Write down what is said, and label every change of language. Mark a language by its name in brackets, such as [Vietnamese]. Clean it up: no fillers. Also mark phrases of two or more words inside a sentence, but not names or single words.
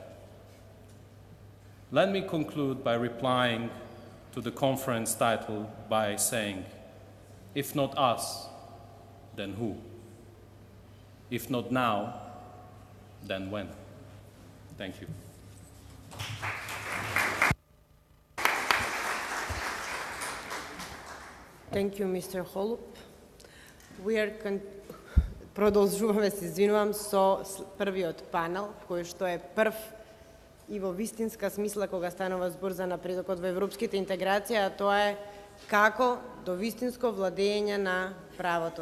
[English] Let me conclude by replying to the conference title by saying, if not us, then who? If not now, then when? Thank you. Thank you, Mr. Holub. [Macedonian] Продолжуваме, се извинувам, со првиот панел, кој што е прв и во вистинска смисла кога станува збор за напредокот во европските интеграции, а тоа е како до вистинско владење на правото.